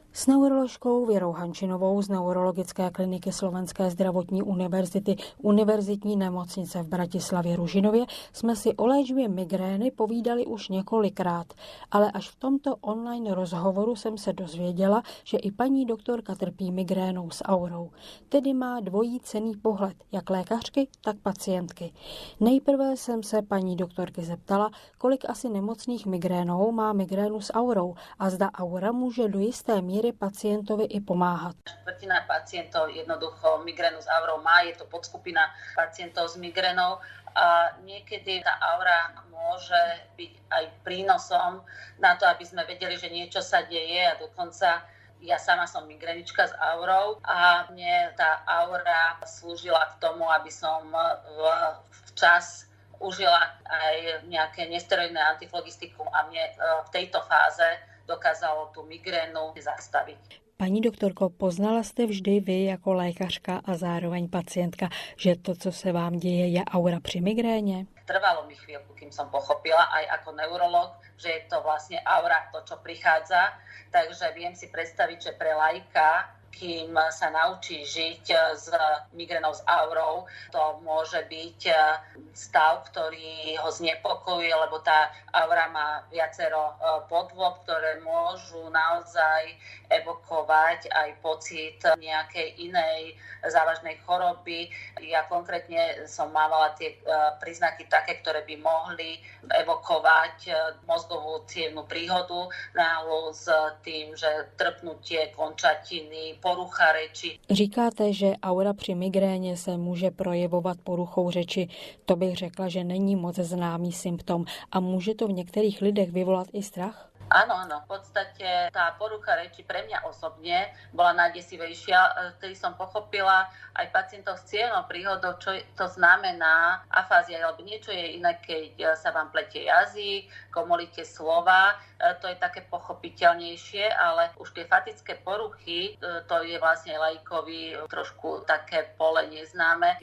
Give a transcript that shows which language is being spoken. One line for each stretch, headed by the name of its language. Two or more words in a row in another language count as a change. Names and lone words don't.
Czech: S neuroložkou Věrou Hančinovou z Neurologické kliniky Slovenské zdravotní univerzity Univerzitní nemocnice v Bratislavě Ružinově jsme si o léčbě migrény povídali už několikrát, ale až v tomto online rozhovoru jsem se dozvěděla, že i paní doktorka trpí migrénou s aurou, tedy má dvojí cenný pohled, jak lékařky, tak pacientky. Nejprve jsem se paní doktorky zeptala, kolik asi nemocných migrénou má migrénu s aurou a zda aura může do jisté míry pacientovi i pomáhat.
Slovak: Štvrtina pacientov jednoducho migrénu s aurou má, je to podskupina pacientov s migrénou a niekedy tá aura môže byť aj prínosom na to, aby sme vedeli, že niečo sa deje a dokonca ja sama som migrenička s aurou a mne tá aura slúžila k tomu, aby som včas užila aj nejaké nesteroidné antiflogistikum a mne v tejto fáze dokázalo tu migrénu zastaviť.
Czech: Paní doktorko, poznala jste vždy vy jako lékařka a zároveň pacientka, že to, co se vám děje, je aura při migréně?
Slovak: Trvalo mi chvíľku, kým som pochopila aj ako neurolog, že je to vlastne aura, to, čo prichádza. Takže viem si predstaviť, že pre laika, kým sa naučí žiť s migrénou s aurou, to môže byť stav, ktorý ho znepokojuje, lebo tá aura má viacero podôb, ktoré môžu naozaj evokovať aj pocit nejakej inej závažnej choroby. Ja konkrétne som mávala tie príznaky také, ktoré by mohli evokovať mozgovú cievnu príhodu náhlu s tým, že trpnutie končatiny, porucha reči.
Czech: Říkáte, že aura při migréně se může projevovat poruchou řeči. To bych řekla, že není moc známý symptom a může to v některých lidech vyvolat i strach?
Slovak: Áno, v podstate tá porucha reči pre mňa osobne bola najdesivejšia. Vtedy som pochopila aj pacientov s cievnou príhodou, čo to znamená afázia, alebo niečo je iné, keď sa vám pletie jazyk, komolíte slova, to je také pochopiteľnejšie, ale už tie fatické poruchy, to je vlastne laikovi trošku také pole neznáme.